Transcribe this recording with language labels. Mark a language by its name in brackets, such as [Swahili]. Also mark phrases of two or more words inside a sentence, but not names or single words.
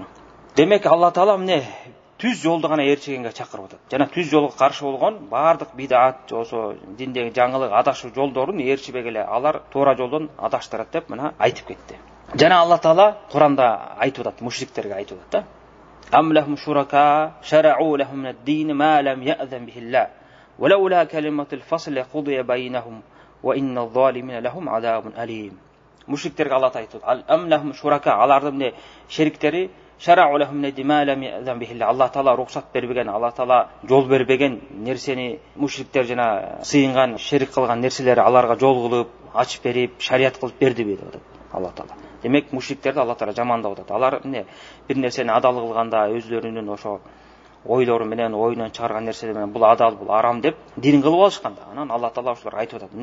[Kyrgyz] Демек Алла Таала эмне түз жолду гана ээрчигенге чакырып атат. Жана түз жолго каршы болгон бардык бидат жосо диндеги жаңылык адашуу жолдорун ээрчибегиле, алар туура жолдон адаштырат деп мына айтып кетти. Жана Алла Таала Куранда айтып атат, мушриктерге айтып атат да. [Arabic] أم لهم شركاء شرعوا لهم الدين ما لم يأذن به الله. ولولا كلمة الفصل لقضي بينهم وإن الظالمين لهم عذاب أليم. [Kyrgyz] Мушриктерге Алла айтып атат. [Arabic] أم لهم شركاء, [Kyrgyz] алардын эмне шериктери [Arabic] شرعوا لهم الدين ما لم يأذن به الله. [Kyrgyz] Алла Таала рухсат бербеген, Алла Таала жол бербеген нерсени мушриктер жана сыйынган, шерик кылган нерселери аларга жол кылып, ачып берип, шарият кылып берди деп атат Алла Таала. Демек мушриктерди Алла Таала жамандап атат. Алар эмне бир нерсени адал кылганда өзлөрүнүн ошо ойлору менен, оюнан чыгарган нерселер менен бул адал, бул арам деп дин кылып алышканда, анан Алла Таала ошолорго айтып атат.